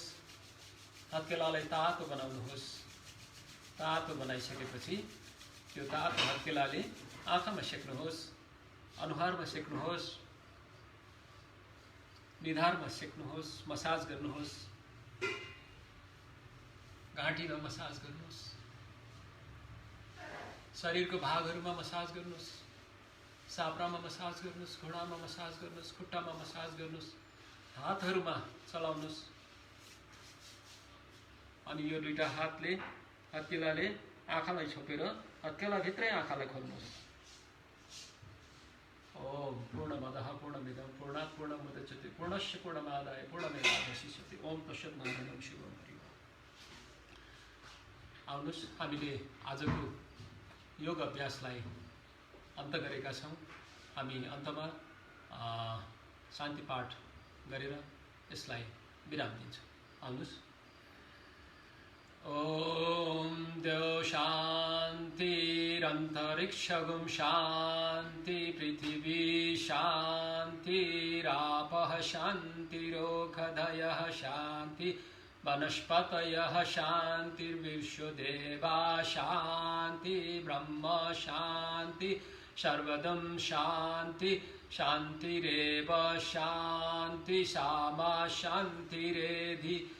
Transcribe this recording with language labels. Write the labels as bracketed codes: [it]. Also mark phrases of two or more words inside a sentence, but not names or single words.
[ne] हत्केलालाई तातो बनाउनुहोस्। तातो बनाइसकेपछि त्यो तातो हत्केलाले आँखामा सेक्नुहोस्, अनुहारमा सेक्नुहोस्, निधारमा सेक्नुहोस्, मसाज गर्नुहोस्, घाँटीमा मसाज गर्नुहोस्, शरीरको भागहरूमा मसाज गर्नुहोस्, साप्रामा मसाज गर्नुहोस्, घुँडामा मसाज गर्नुहोस्, खुट्टामा मसाज गर्नुहोस्, हातहरूमा चलाउनुहोस्। अनि यो दुईटा हातले हत्केलाले आँखालाई छोपेर हत्केलाभित्रै आँखालाई खोल्नुहोस्। [sa] ओम पूर्णमदः पूर्णमिदं पूर्णात् पूर्णमुदच्यते पूर्णस्य पूर्णमादाय पूर्णमेवावशिष्यते। ओम तत्सत् नारायणं शिवं हरि ओम। [ne] आउनुहोस्, हामीले आजको योग अभ्यासलाई अन्त गरेका छौँ। हामी अन्तमा शान्ति पाठ गरेर यसलाई विराम दिन्छौँ। आउनुहोस्। [sa] ओम देव शान्तिरन्तरिक्षगुं शान्ति पृथिवी शान्तिरापः शान्तिरोषधयः शान्ति वनस्पतयः शान्तिर्विश्वदेवा शान्ति ब्रह्म शान्ति सर्वदं शान्ति शान्तिरेव शान्ति सामा शान्तिरेधि।